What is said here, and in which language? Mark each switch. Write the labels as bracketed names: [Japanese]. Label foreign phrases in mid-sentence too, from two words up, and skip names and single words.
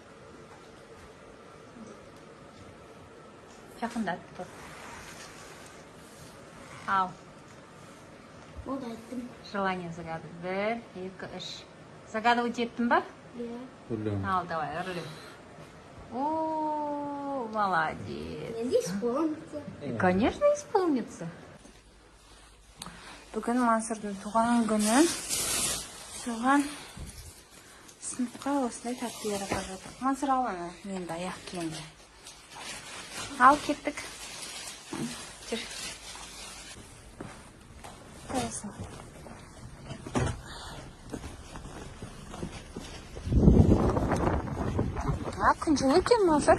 [Kazakh] Жақында тұр. Ал. Болды, айттым. [Russian] Желание загадывай. 1, 2, 3. Загадывать еттің ба? [Kazakh] Иә. Ал, давай, үрлем. О, молодец. Енді исполнится. [Russian] Конечно, исполнится. [Kazakh] Бүгін Мансұрдың туған күні. Соған сыныпқа осындай тәттілер қажет. Мансұр ал ана, мен де аяқ киемді. Ал кеттік. Жүр. Қайсын. Күн жылы екен, Мансұр.